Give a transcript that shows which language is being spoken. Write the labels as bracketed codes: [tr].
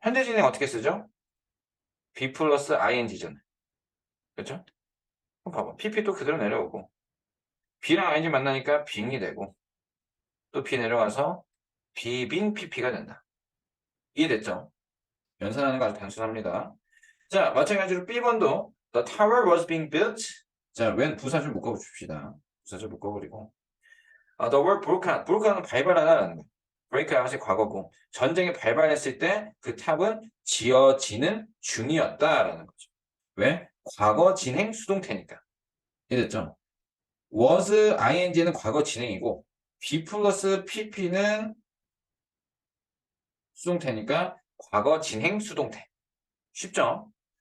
[ko] 현재 진행 어떻게 쓰죠? b 플러스 ing잖아요. 그렇죠? 그럼 봐봐. pp도 그대로 내려오고 b랑 ing 만나니까 빙이 되고 또 b 내려가서 비빈 pp가 된다. 이해됐죠? 연산하는 거 아주 단순합니다. 자, 마찬가지로 B번도 [en] The tower was being built. [ko] 자, 웬 부사절 묶어줍시다. 부사절 묶어버리고 [en] The war broke out. [ko] broke out은 발발하다라는 거. break out이 과거고 전쟁이 발발했을 때 그 탑은 지어지는 중이었다라는 거죠. 왜? 과거 진행 수동태니까. 이해됐죠? was ing는 과거 진행이고 be 플러스 pp는 수동태니까 과거 진행 수동태. 쉽죠?